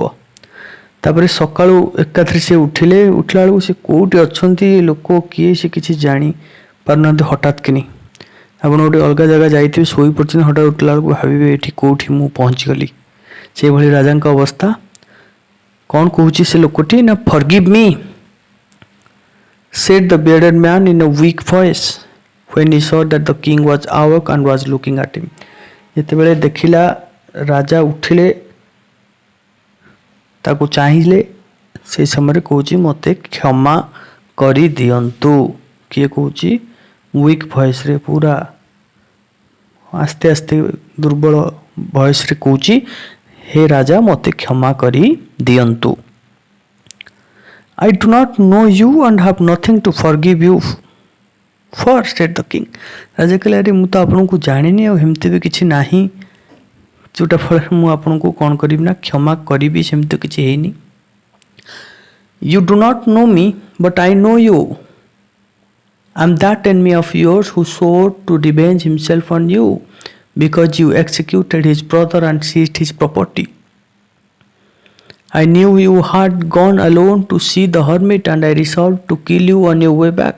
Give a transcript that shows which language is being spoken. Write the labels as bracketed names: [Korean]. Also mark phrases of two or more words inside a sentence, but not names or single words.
[Odia] ତାପରେ ସକାଳୁ ଏକାଥରେ ସେ ଉଠିଲା ବେଳକୁ ସେ କେଉଁଠି ଅଛନ୍ତି, ଲୋକ କିଏ ସେ କିଛି ଜାଣି ପାରୁନାହାନ୍ତି। ହଠାତ୍ କିନି ଆପଣ ଗୋଟେ ଅଲଗା ଜାଗା ଯାଇଥିବେ ଶୋଇପଡ଼ିଛନ୍ତି, ହଠାତ୍ ଉଠିଲା ବେଳକୁ ଭାବିବେ ଏଠି କେଉଁଠି ମୁଁ ପହଞ୍ଚିଗଲି। ସେଇଭଳି ରାଜାଙ୍କ ଅବସ୍ଥା। କ'ଣ କହୁଛି ସେ ଲୋକଟି ନା [English] forgive me said the bearded man in a weak voice when he saw that the king was awake and was looking at him. [Odia] ଯେତେବେଳେ ଦେଖିଲା ରାଜା ଉଠିଲେ ତାକୁ ଚାହିଁଲେ ସେ ସମୟରେ କହୁଛି ମୋତେ କ୍ଷମା କରିଦିଅନ୍ତୁ। କିଏ କହୁଛି? [English] weak voiceରେ, [Odia] ପୁରା ଆସ୍ତେ ଆସ୍ତେ ଦୁର୍ବଳ ଭଏସ୍ରେ କହୁଛି, ହେ ରାଜା ମୋତେ କ୍ଷମା କରିଦିଅନ୍ତୁ। [English] I do not know you and have nothing to forgive you for, said the king. [Odia] ରାଜା କହିଲେ ଆରେ ମୁଁ ତ ଆପଣଙ୍କୁ ଜାଣିନି ଆଉ ଏମିତି ବି କିଛି ନାହିଁ ଯେଉଁଟା ଫଳରେ ମୁଁ ଆପଣଙ୍କୁ କ'ଣ କରିବି ନା କ୍ଷମା କରିବି, ସେମିତି କିଛି ହେଇନି। [English] You do not know me but I know you. I am that enemy of yours who sought to revenge himself on you because you executed his brother and seized his property. I knew you had gone alone to see the hermit and I resolved to kill you on your way back.